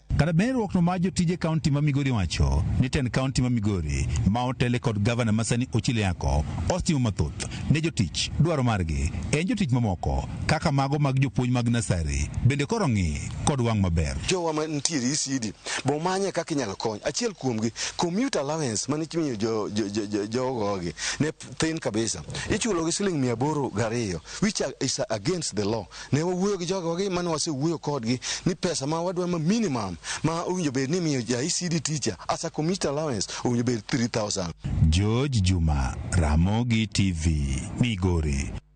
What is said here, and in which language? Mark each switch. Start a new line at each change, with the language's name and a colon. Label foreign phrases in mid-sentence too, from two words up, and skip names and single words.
Luo (Kenya and Tanzania): Kada berruok no ma jotije kaunti ma Migori wacho ni ten kaunti ma Migori ma otele kod gavana Masani Ochile Yako ostimo mathoth ne jotich dwaro margi en jotich mamoko kaka mago mag jopuonj mag nasari bende koro ng'i kod wang' maber. Jowa ma nitiere ECD bo manye kaka inyalo kony. Achiel kuomgi
English: commute allowance
Luo (Kenya and Tanzania): mane chimiyo jogogi ne thin kabisa. Ichulo gi siling 802
English: which is against the law.
Luo (Kenya and Tanzania): Ne wawuoyo gi jogogi mane wasewuoyo kodgi ni pesa ma wadwa ma minimum ma owinjo bed ni miyo ja
English: ECD teacher as a commute allowance
Luo (Kenya and Tanzania): owinjo bed 3,000. George Juma, Ramogi TV, Migori.